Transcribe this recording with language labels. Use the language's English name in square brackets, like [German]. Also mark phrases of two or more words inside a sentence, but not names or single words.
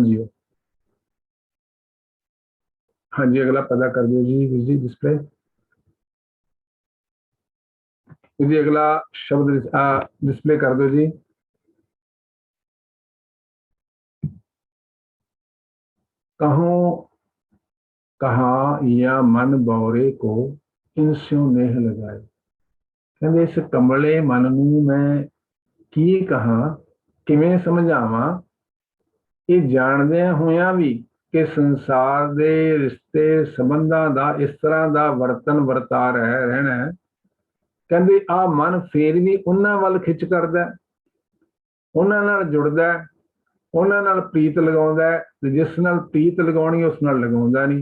[Punjabi] ਹਾਂਜੀ ਅਗਲਾ ਪੈਦਾ ਕਰ ਦਿਓ ਜੀ ਡਿਸਪਲੇ ਜੀ, ਅਗਲਾ ਸ਼ਬਦ ਡਿਸਪਲੇ ਕਰ ਦਿਓ ਜੀ। [Braj] कहो कहा या मन बौरे को इनस्यों नेह लगाए, [Punjabi] ਕਹਿੰਦੇ ਇਸ ਕਮਲੇ ਮਨ ਨੂੰ ਮੈਂ ਕੀ ਕਹਾਂ, ਕਿਵੇਂ ਸਮਝਾਵਾਂ, ਇਹ ਜਾਣਦਿਆਂ ਹੋਇਆਂ ਵੀ ਕਿ ਸੰਸਾਰ ਦੇ ਰਿਸ਼ਤੇ ਸੰਬੰਧਾਂ ਦਾ ਇਸ ਤਰ੍ਹਾਂ ਦਾ ਵਰਤਨ ਵਰਤਾਰ ਰਹਿਣਾ ਹੈ। ਕਹਿੰਦੇ ਆ ਮਨ ਫੇਰ ਵੀ ਉਹਨਾਂ ਵੱਲ ਖਿੱਚ ਕਰਦਾ, ਉਹਨਾਂ ਨਾਲ ਜੁੜਦਾ, ਉਹਨਾਂ ਨਾਲ ਪ੍ਰੀਤ ਲਗਾਉਂਦਾ, ਤੇ ਜਿਸ ਨਾਲ ਪ੍ਰੀਤ ਲਗਾਉਣੀ ਉਸ ਨਾਲ ਲਗਾਉਂਦਾ ਨਹੀਂ।